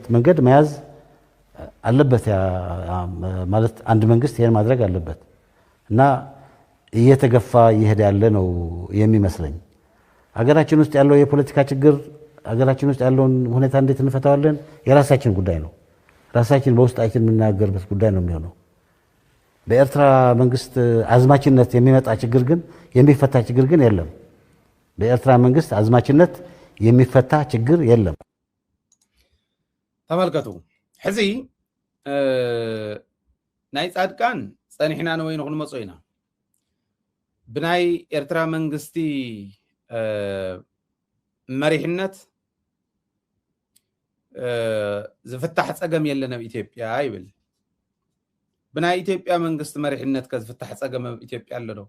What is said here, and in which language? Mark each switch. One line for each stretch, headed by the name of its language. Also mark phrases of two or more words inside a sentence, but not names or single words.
Amharic: መንገድ መያዝ አለበት። ማለት አንድ መንግስት ይሄን ማድረግ አለበት እና እየተገፋ እየሄደ ያለ ነው የሚመስለኝ። ሀገራችን ውስጥ ያለው የፖለቲካ ችግር ሀገራችን ውስጥ ያለውን ሁኔታ እንዴት እንፈታዋለን የራሳችን ጉዳይ ነው። ራሳችን በውስጣችን የምናገርበት ጉዳይ ነው የሚሆነው። በኤርትራ መንግስት አዝማችነት የሚመጣ ችግር ግን የሚፈታ ችግር ግን የለም። በኤርትራ መንግስት አዝማችነት የሚፈታ ችግር የለም።
Tigrinya: ተመልከቱ ሕዚ ናይ ጻድቃን ጸኒሕና ነው ወይ ንኹንመጾ ኢና ብናይ ኤርትራ መንግስቲ መሪሕነት ዝፍታሕ ጸገም የለን ኣብ ኢትዮጵያ ይብል። ብናይ ኢትዮጵያ መንግስቲ መሪሕነት ከዝፍታሕ ጸገም ኣብ ኢትዮጵያ ኣሎ ዶ?